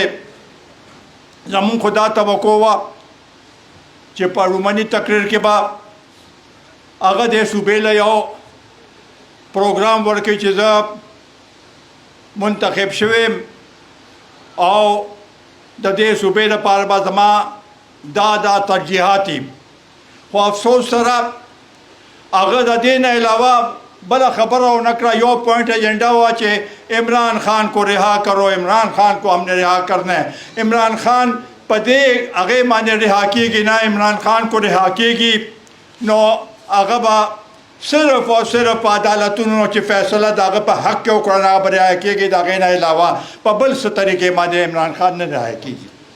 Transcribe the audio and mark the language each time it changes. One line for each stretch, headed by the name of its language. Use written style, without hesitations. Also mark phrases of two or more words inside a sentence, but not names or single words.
Pashto: زمونږ خو دا توقع وه چې په رومني تقریر کې به هغه د صوبې له یو پروګرام ورکوي چې زه منتخب شوی یم او د دې صوبې لپاره به زما دا ترجیحات دي. خو افسوس سره هغه د دې نه علاوه بله خبره ونه کړه.
Urdu: یو پوائنٹ ایجنڈا ہوا کہ عمران خان کو رہا کرو, عمران خان کو ہم نے رہا کرنا ہے.
Pashto: عمران خان پدے هغه باندې رها کیږي نه, عمران خان کو رها کیږي نو هغه به صرف او صرف عدالتونو چې فیصله د هغه په حق کې وکړه هغه به رها کیږي. د هغې نه علاوه په بل څه طریقې باندې عمران خان نه رها کیږي.